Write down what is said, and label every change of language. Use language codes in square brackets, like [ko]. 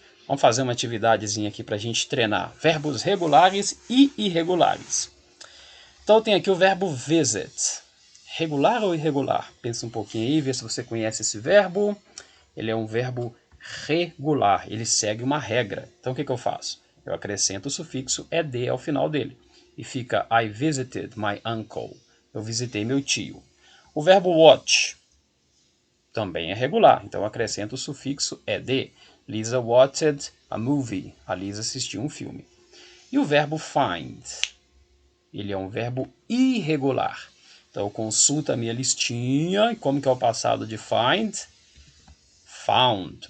[pt] Vamos fazer uma atividadezinha aqui para a gente treinar verbos regulares e irregulares. Então tem aqui o verbo visit. Regular ou irregular? Pensa um pouquinho aí, vê se você conhece esse verbo. Ele é um verbo regular, ele segue uma regra. Então o que eu faço? Eu acrescento o sufixo ed ao final dele. E fica [en] I visited my uncle. [pt] Eu visitei meu tio. O verbo watch também é regular, então eu acrescento o sufixo ed. [en] Lisa watched a movie. [pt] A Lisa assistiu um filme. E o verbo find. Ele é um verbo irregular. Então eu consulto a minha listinha. E como que é o passado de find? Found.